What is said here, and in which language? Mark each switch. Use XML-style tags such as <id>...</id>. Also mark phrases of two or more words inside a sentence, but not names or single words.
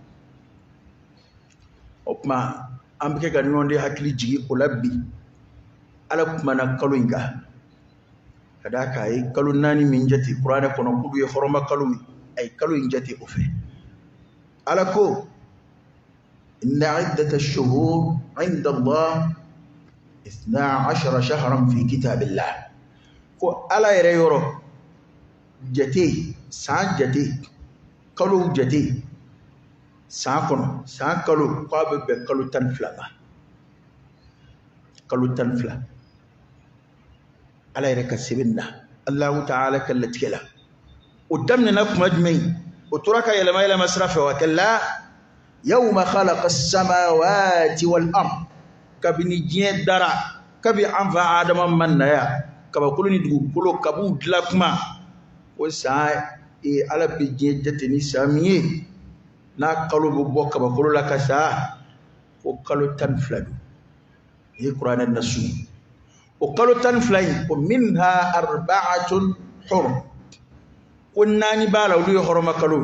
<bm>o kuma an bɛ kɛ ka ɲɔgɔn de hakili jigi o la bi ala kumana kalo in kan ka d'a kan a ye kalo 4 min jate kuranɛ kɔnɔ k'olu ye hɔrɔma kalo ye a ye kalo in jate o fɛ ala ko</bm> <ar>إن عدة الشهور عند الله 12 شهرا في كتاب الله</ar> <bm>ko ala yɛrɛ yɔrɔ jate san jate kalo jate san kɔnɔ san kalo k'a bɛ bɛn kalo 12 ma kalo 12 ala yɛrɛ ka sɛbɛn na</bm> <ar>الله تعالى</ar> <bm>ka latigɛ la o daminɛna kuma jumɛn o tora ka yɛlɛma yɛlɛma sira fɛ</bm> <ar>وكلا يوم خلق السماوات والأرض</ar> <bm>kabini diɲɛ dara kabi an fa adama man na ya kabakolo ni dugukolo kabu dilan kuma o san ala bɛ diɲɛ jate ni san min ye n'a kalo bɛ bɔ kabakolo la ka sa o kalo 12 don ye kuranɛ nasu o kalo 12 in o</bm> <ar>منها أربعة حرم</ar> <bm>ko naani b'a la olu ye hɔrɔma</bm>